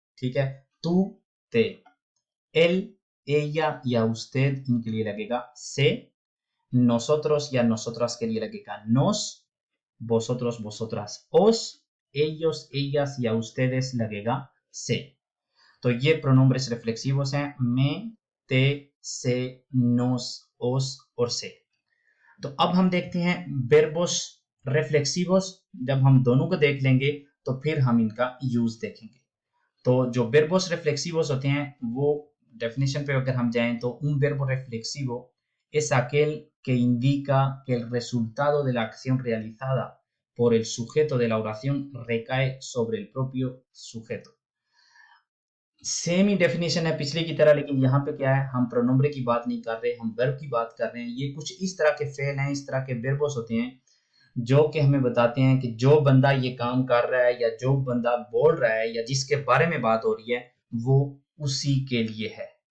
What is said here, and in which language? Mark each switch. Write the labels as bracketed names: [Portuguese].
[Hindi] ठीक है, तू, ते, एल, ella या usted इनके लिए लगेगा से, nosotros या nosotras के लिए लगेगा nos, vosotros, vosotras, os, ellos, ellas या ustedes लगेगा से। तो ये प्रोनोम्ब्रेस रिफ्लेक्सिवोस हैं, मैं, ते, से, नोस, ओस और से। तो अब हम देखते हैं बेरबोस रिफ्लेक्सिवोस। जब हम दोनों को देख लेंगे तो फिर हम इनका यूज देखेंगे। तो जो verbos reflexivos होते हैं वो डेफिनेशन पे अगर हम जाएं तो [Spanish] un verbo reflexivo es aquel que indica que el resultado de la acción realizada por el sujeto de la oración recae sobre el propio sujeto। [Hindi] Same ही डेफिनेशन है पिछले की तरह, लेकिन यहाँ पे क्या है, हम प्रोनोम्bre की बात नहीं कर रहे, हम वर्ब की बात कर रहे हैं। ये कुछ इस तरह के फेल हैं, इस तरह के verbos होते हैं जो कि हमें बताते हैं कि जो बंदा ये काम कर रहा है या जो बंदा बोल रहा है या जिसके बारे में बात हो रही है वो उसी के लिए है।